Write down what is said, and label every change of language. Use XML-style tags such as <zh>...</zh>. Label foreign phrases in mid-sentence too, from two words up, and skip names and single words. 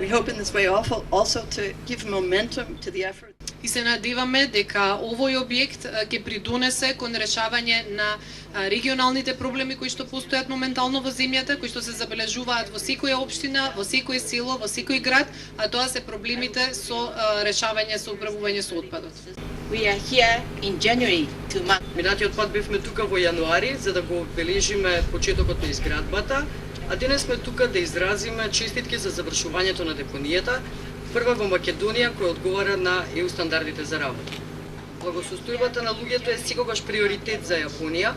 <mk>И се надеваме дека овој објект ќе придонесе кон решавање на регионалните проблеми кои што постојат моментално во земјата, кои што се забележуваат во секоја општина, во секој село, во секој град, а тоа се проблемите со решавање со управување со отпадот.</mk> <en>We are here in January to mark.</en> <mk>Минатиот пат бевме тука во јануари за да го обележиме почетокот на изградбата, а денес сме тука да изразиме честитки за завршувањето на депонијата, прва во Македонија која одговара на ЕУ стандардите за работа. Благосостојбата на луѓето е секогаш приоритет за Јапонија.</mk>